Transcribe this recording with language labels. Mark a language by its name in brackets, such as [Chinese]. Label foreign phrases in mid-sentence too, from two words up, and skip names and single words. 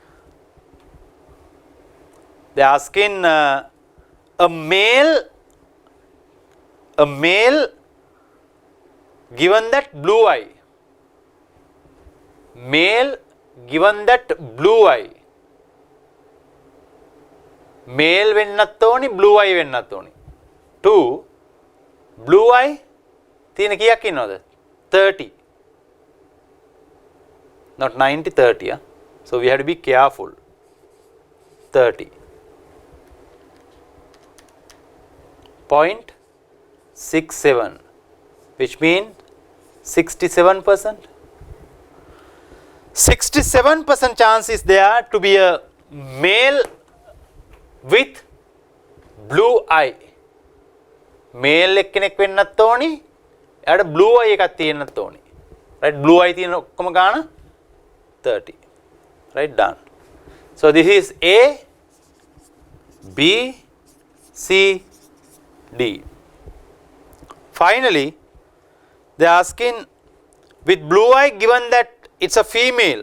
[English] They are asking a male given that blue eye, male given that blue eye, male [Sinhala] වෙන්නත් ඕනි [English] blue eye [Sinhala] වෙන්නත් ඕනි. 2 [English] blue eye [Sinhala] තියෙන කීයක් ඉන්නවද? 30. [English] Not 90, 30. Yeah? So we have to be careful. 30. 0.67, which means 67%. 67% chance is there to be a male with blue eye. [Sinhala] Male එක්කෙනෙක් වෙන්නත් ඕනි. එයාට [English] blue eye [Sinhala] එකක් තියෙන්නත් ඕනි. Right? [English] Blue eye [Sinhala] තියෙන ඔක්කොම ගාන 30. [English] Right? Done. So this is A, B, C, D. Finally, they are asking with blue eye given that it's a female.